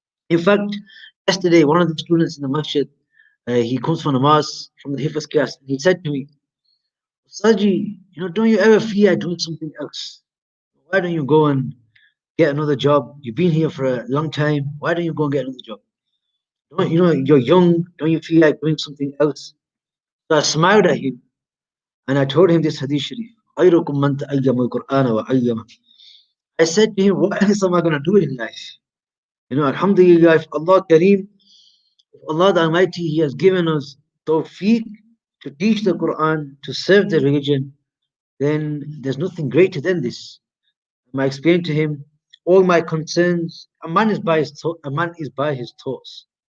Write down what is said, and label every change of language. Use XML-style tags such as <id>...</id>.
<en>In fact, yesterday, one of the students in the masjid, he comes from namaz, from the Hafiz class, and he said to me, Saji, don't you ever feel like doing something else? Why don't you go and get another job? You've been here for a long time. Why don't you go and get another job? You're young. Don't you feel like doing something else? So I smiled at him and I told him this hadith sharif.</en> <ar>خيركم من تعلم القرآن وعلمه.</ar> <en>I said to him, what else am I going to do in life? Alhamdulillah, if Allah Kareem, if Allah the Almighty, He has given us tawfiq to teach the Quran, to serve the religion, then there's nothing greater than this. And I explained to him all my concerns. A man is by his thoughts.</en>